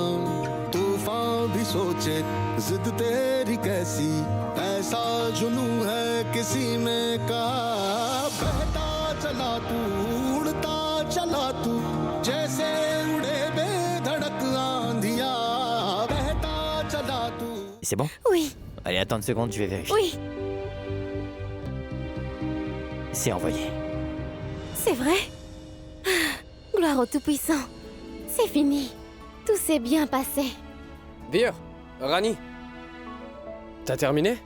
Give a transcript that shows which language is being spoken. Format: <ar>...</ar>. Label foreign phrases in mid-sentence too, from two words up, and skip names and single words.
<hi>तूफान भी सोचे जिद तेरी कैसी, ऐसा जुनू है किसी में का। बहता चला तू, उड़ता चला तू, जैसे उड़े बेधड़क आंधिया। बहता चला तू।</hi> <fr>C'est bon? Oui, Allez, attends une seconde, je vais vérifier. oui, C'est envoyé. c'est vrai. Gloire au Tout-Puissant. C'est fini. Tout s'est bien passé. Vir, Rani. T'as terminé?</fr>